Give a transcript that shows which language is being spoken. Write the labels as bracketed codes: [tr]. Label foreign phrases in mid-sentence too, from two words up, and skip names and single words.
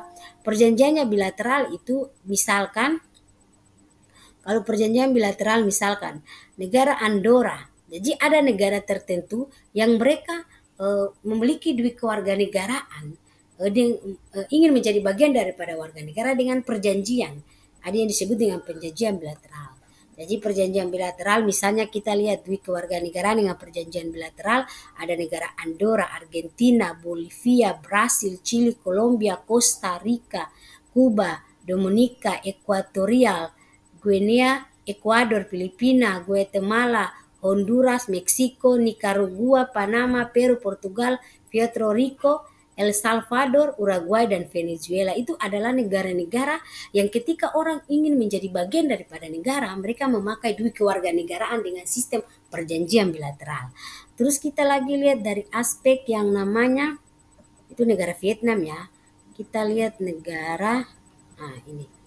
[id] Perjanjiannya bilateral itu misalkan kalau perjanjian bilateral misalkan negara Andorra, jadi ada negara tertentu yang mereka memiliki dua kewarganegaraan ingin menjadi bagian daripada warga negara dengan perjanjian. Ada yang disebut dengan perjanjian bilateral. Jadi perjanjian bilateral misalnya kita lihat dui kewarganegaraan dengan perjanjian bilateral ada negara Andorra, Argentina, Bolivia, Brasil, Chili, Colombia, Costa Rica, Cuba, Dominika, Ekuatorial, Guinea, Ecuador, Filipina, Guatemala, Honduras, Meksiko, Nicaragua, Panama, Peru, Portugal, Puerto Rico, El Salvador, Uruguay, dan Venezuela. Itu adalah negara-negara yang ketika orang ingin menjadi bagian daripada negara, mereka memakai dui kewarganegaraan dengan sistem perjanjian bilateral. Terus kita lagi lihat dari aspek yang namanya, itu negara Vietnam ya. Kita lihat negara, ini.